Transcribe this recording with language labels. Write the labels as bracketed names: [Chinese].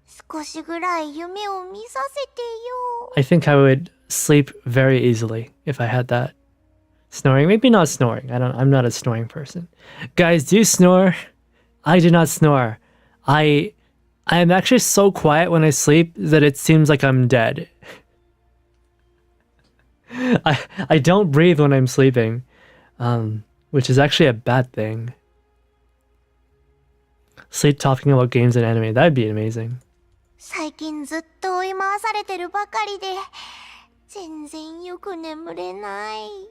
[Japanese] 少しぐらい夢を見させてよ。 [English] I think I would sleep very easily if I had that. Snoring, maybe not snoring. I'm not a snoring person. Guys, do you snore? I do not snore. I am actually so quiet when I sleep that it seems like I'm dead. I don't breathe when I'm sleeping, which is actually a bad thing. Sleep talking about games and anime, that'd be amazing. [Japanese] 最近ずっと追い回されてるばかりで、全然よく眠れない。